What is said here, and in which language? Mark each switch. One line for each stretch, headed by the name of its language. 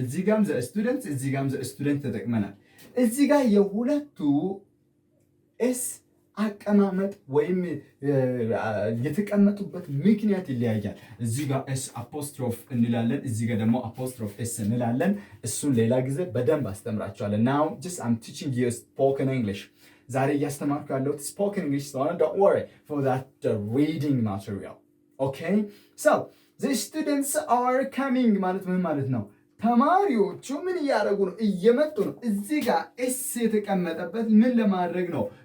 Amharic: እዚህ ጋርም the students እዚህ ጋርም the student ተጠቅመናል። እዚህ ጋር የሁለቱ ኤስ አቀማመጥ ወይም የተቀመጡበት ምክንያት ይለያያል። እዚህ ጋር ኤስ አፖስትሮፍ እንላለን፣ እዚህ ጋር ደግሞ አፖስትሮፍ ኤስ እንላለን። እሱን ሌላ ጊዜ በደንብ አስተምራችኋለሁ።
English: now just I'm teaching you spoken English።
Amharic: ዛሬ እያስተማርኩ ያለሁት spoken English ስለሆነ
English: don't worry for that reading material. Okay, so the students are coming
Amharic: ማለት ምን ማለት ነው? ተማሪዎቹ ምን እያደረጉ ነው? እየመጡ ነው። እዚህ ጋር ኤስ የተቀመጠበት ምን ለማድረግ ነው?